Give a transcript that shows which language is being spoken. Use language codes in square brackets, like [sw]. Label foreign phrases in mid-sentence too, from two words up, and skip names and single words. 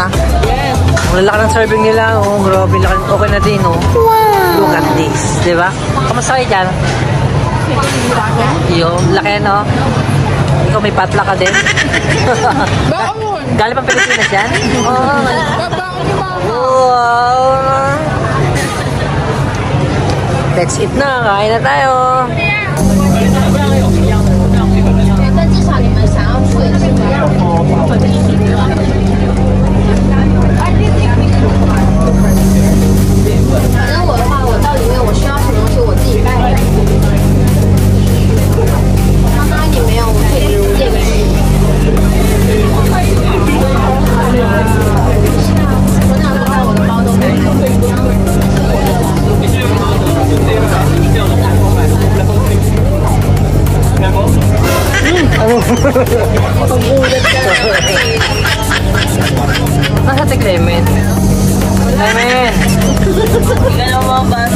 [en] Yes. [tl] Ang lalaki ng serving nila. Oh, grabe. Okay na din, [en] oh. Wow. Look at this. [tl] Diba? Kamusta kayo dyan? Yung laki, no? Ikaw may patla ka din? Baon! Galing pa Pilipinas yan? Oh. Baon! Wow. [en] That's it [tl] na. Kain na tayo. [zh] 但至少你们想要吃的是一样的。反正我的话，我到里面我需要什么东西我自己带回来。刚刚也没有，我可以借个去。我想说带我的包都没 [tl] Nasa si Clement? Clement! Hindi ka na mabasa.